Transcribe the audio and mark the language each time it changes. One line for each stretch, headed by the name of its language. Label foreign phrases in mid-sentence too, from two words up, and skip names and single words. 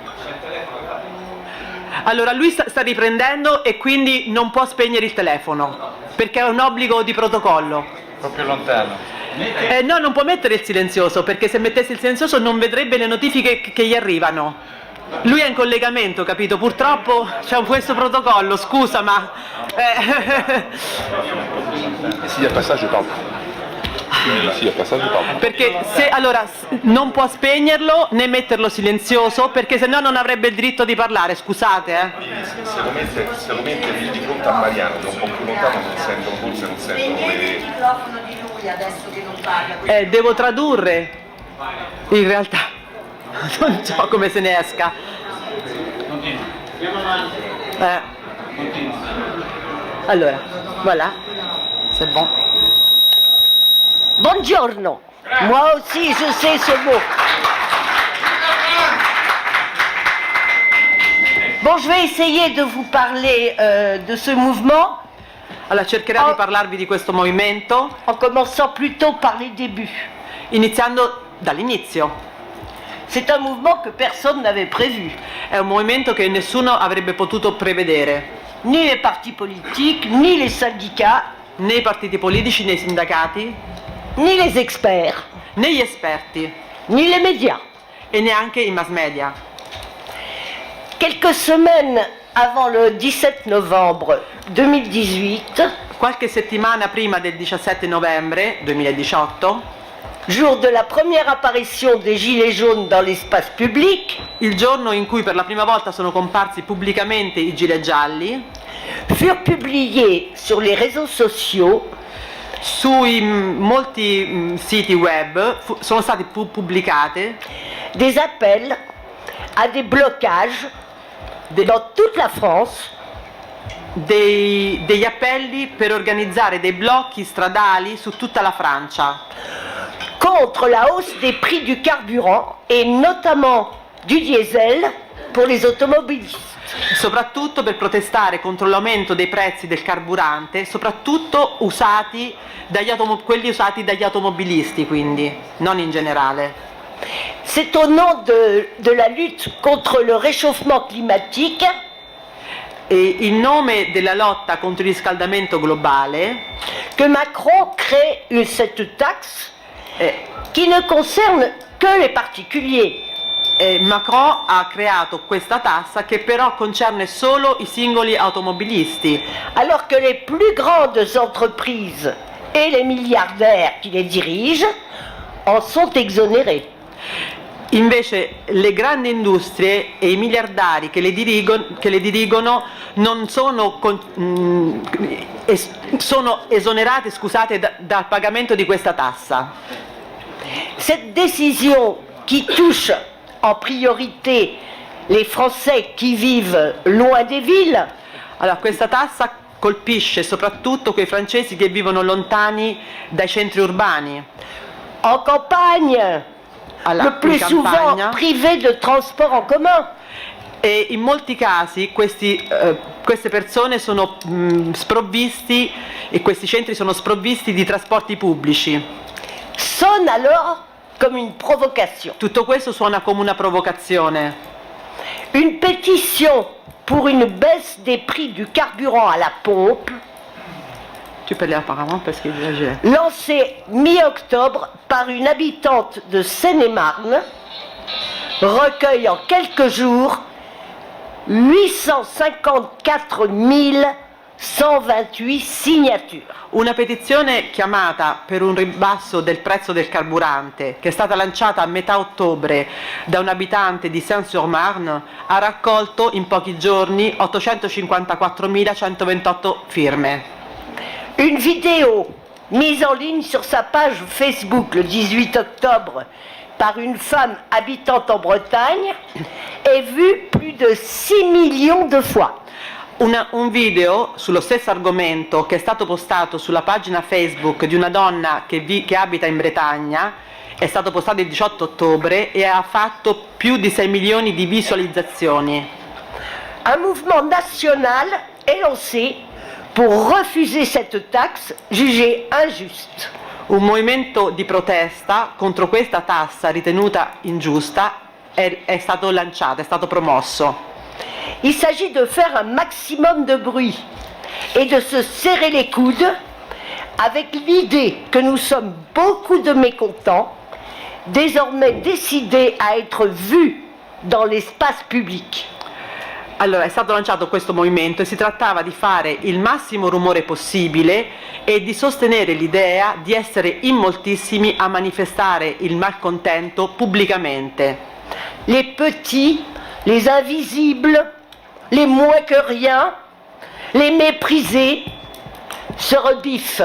Italian: Allora lui sta riprendendo e quindi non può spegnere il telefono perché è un obbligo di protocollo. Proprio lontano. No, non può mettere il silenzioso perché se mettesse il silenzioso non vedrebbe le notifiche che gli arrivano. Lui è in collegamento, capito? Purtroppo c'è questo protocollo, scusa, ma...
French: S'il y a passage, je parle. S'il y a passage, je parle.
Italian: Perché se allora non può spegnerlo né metterlo silenzioso perché sennò non avrebbe il diritto di parlare, scusate. Se lo mette lì di fronte a Mariano, che è un po' più lontano, non sentono, forse non sentono Spegnete il le... microfono di lui adesso che non parla. Devo tradurre, in realtà non so come se ne esca. Continua. Andiamo avanti. Continua. Allora,
French: voilà, c'est bon. Buongiorno. Moi aussi je sais ce mot. Bon, je vais essayer de vous parler de ce mouvement
Italian: Allora cercherò di parlarvi di questo movimento
French: en commençant plutôt par les débuts.
Italian: iniziando dall'inizio.
French: C'est un mouvement que personne n'avait prévu.
Italian: È un movimento che nessuno avrebbe potuto prevedere,
French: Ni les partis politiques, ni les syndicats,
Italian: né i partiti politici, né i sindacati,
French: ni les experts,
Italian: né gli esperti
French: ni les médias.
Italian: e neanche i mass media.
French: Quelques semaines avant le 17 novembre 2018,
Italian: Qualche settimana prima del 17 novembre 2018,
French: jour de la première apparition des Gilets jaunes dans l'espace public,
Italian: il giorno in cui per la prima volta sono comparsi pubblicamente i gilet gialli,
French: furent publiés sur les réseaux sociaux
Italian: sui molti siti web sono state pubblicate
French: des appels à des blocages dans toute la France
Italian: degli appelli per organizzare dei blocchi stradali su tutta la Francia
French: contre la hausse des prix du carburant et notamment du diesel pour les automobilistes.
Italian: soprattutto per protestare contro l'aumento dei prezzi del carburante, soprattutto quelli usati dagli automobilisti, quindi non in generale.
French: C'est au nom de la lutte contre le réchauffement climatique
Italian: E in nome della lotta contro il riscaldamento globale,
French: que Macron crée cette taxe qui ne concerne que les particuliers.
Italian: Macron ha creato questa tassa che però concerne solo i singoli automobilisti,
French: Alors que les plus grandes entreprises et les milliardaires qui les dirigent en sont exonérés.
Italian: invece le grandi industrie e i miliardari che le dirigono non sono, sono esonerati, scusate, dal pagamento di questa tassa.
French: Cette décision qui touche en priorité les Français qui vivent loin des villes,
Italian: Allora, questa tassa colpisce soprattutto quei francesi che vivono lontani dai centri urbani,
French: en campagne, le plus
Italian: in
French: souvent
Italian: campagna,
French: privés de transport en commun.
Italian: e in molti casi queste persone sono sprovvisti, e questi centri sono sprovvisti di trasporti pubblici.
French: Sonne alors comme une provocation.
Italian: Tutto questo suona come una provocazione.
French: Une pétition pour une baisse des prix du carburant à la pompe, Tu peux aller apparemment parce que j'ai... lancée mi-octobre par une habitante de Seine-et-Marne, recueille en quelques jours 854 128 signatures.
Italian: Una petizione chiamata per un ribasso del prezzo del carburante, che è stata lanciata a metà ottobre da un abitante di Saint-sur-Marne, ha raccolto in pochi giorni 854.128 firme.
French: Une vidéo mise en ligne sur sa page Facebook le 18 octobre par une femme habitante en Bretagne est vue plus de 6 millions de fois.
Italian: Un video sullo stesso argomento che è stato postato sulla pagina Facebook di una donna che abita in Bretagna è stato postato il 18 ottobre e ha fatto più di 6 milioni di visualizzazioni.
French: Un mouvement national est lancé pour refuser cette taxe jugée injuste.
Italian: Un movimento di protesta contro questa tassa ritenuta ingiusta è stato lanciato, è stato promosso.
French: Il s'agit de faire un maximum de bruit et de se serrer les coudes avec l'idée que nous sommes beaucoup de mécontents, désormais décidés à être vus dans l'espace public.
Italian: Allora, è stato lanciato questo movimento e si trattava di fare il massimo rumore possibile e di sostenere l'idea di essere in moltissimi a manifestare il malcontento pubblicamente.
French: Les petits, les invisibles, les moins que rien, les méprisés se rebiffent.